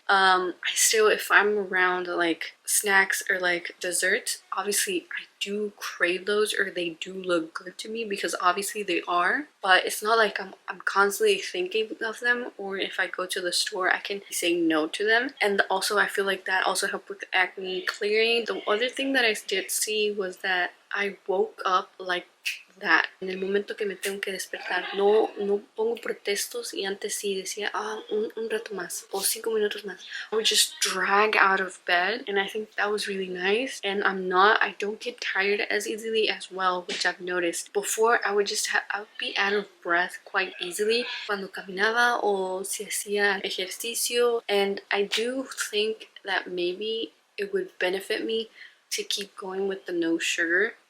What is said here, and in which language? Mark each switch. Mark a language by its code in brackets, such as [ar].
[en] I still, if I'm around like snacks or like desserts, obviously I do crave those, or they do look good to me because obviously they are, but it's not like I'm constantly thinking of them, or if I go to the store I can say no to them. And also I feel like that also helped with acne clearing. The other thing that I did see was that I woke up like that. [es] En el momento que me tengo que despertar, no pongo pretextos, y antes sí decía, un rato más, o 5 minutos más. [en] I would just drag out of bed, and I think that was really nice. And I don't get tired as easily as well, which I've noticed. Before, I would be out of breath quite easily [es] cuando caminaba o si hacía ejercicio, [en] and I do think that maybe it would benefit me to keep going with the no sugar.